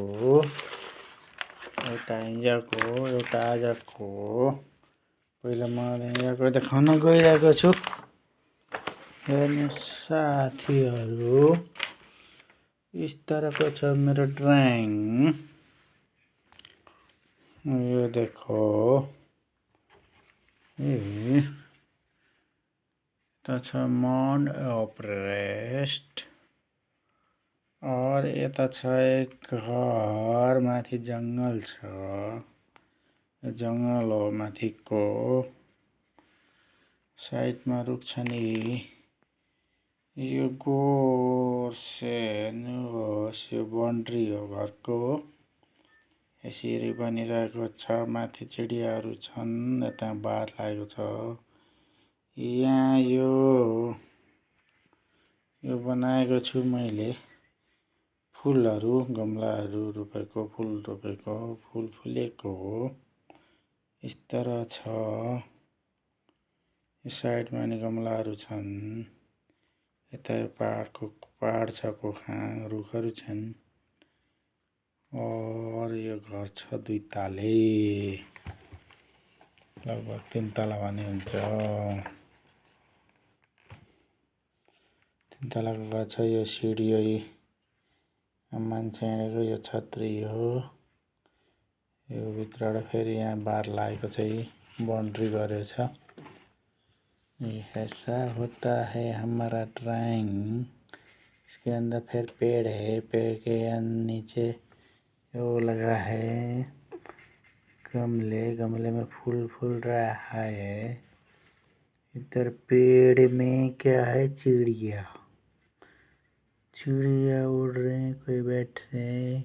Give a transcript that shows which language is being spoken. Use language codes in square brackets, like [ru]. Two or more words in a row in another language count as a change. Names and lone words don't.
[ne] एउटा हिजोको एउटा आजको। पहिला म हिजोको देखाउन गइरहेको छु। हेर्नुस् साथीहरु, [hi] इस तरहको [ne] छ मेरो ड्राइङ। यो देखो, तो छ माउन्ट एभरेस्ट और यता छ एक घर, माथि जंगल छ। जंगल हो माथिको, साइडमा रुख छ नि। यो [hi] गोर से [ne] हेर्नुहोस्, यो बाउन्ड्री हो घरको। यसरी बनिरहेको छ। माथि चिडियाहरू छन्, यता बार लागेको छ। यहाँ यो बनाएको छु मैले। फुलहरू, गमलाहरू रोपेको, फुल रोपेको, फुल फुलेको हो। [hi] इस तरह [ne] छ। यो साइडमा नि गमलाहरू छन्। यता पहाड छ, कोखा रुखहरू छन्। और यो घर छ 2 ताले, लगभग 3 तला भने हुन्छ। 3 तलाको घर छ। यो सिडी हो, मान्छे हिँडेको। यो छतरी हो। यो भित्रबाट फेरि यहाँ बार लागेको छ, बाउन्ड्री गरेको छ। [hi] ऐसा होता है हमारा ड्राइंग। इसके अंदर फिर पेड़ है, पेड़ के नीचे वो लगा है गमले में फूल फूल रहा है। इधर पेड़ में क्या है, चिड़िया उड़ रहे हैं, कोई बैठ रहे हैं।